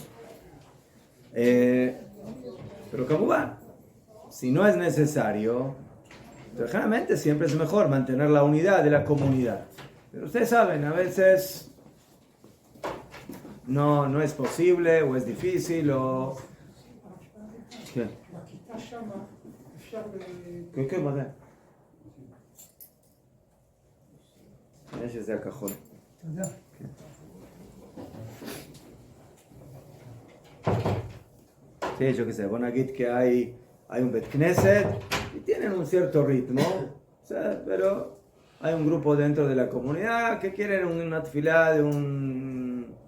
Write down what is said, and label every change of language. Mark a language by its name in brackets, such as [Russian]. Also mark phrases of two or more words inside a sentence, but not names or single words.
[Spanish] Pero como si no es necesario, generalmente siempre es mejor mantener la unidad de la comunidad. Pero ustedes saben, a veces no es posible, o es difícil, o... ¿Qué? ¿Qué más? [Hebrew] יש הכחול. תודה. [Spanish] Sí, yo qué sé, van a decir que hay un [Hebrew] בית כנסת [Spanish] y tienen un cierto ritmo, o sea, pero hay un grupo dentro de la comunidad que quieren una tefilá de un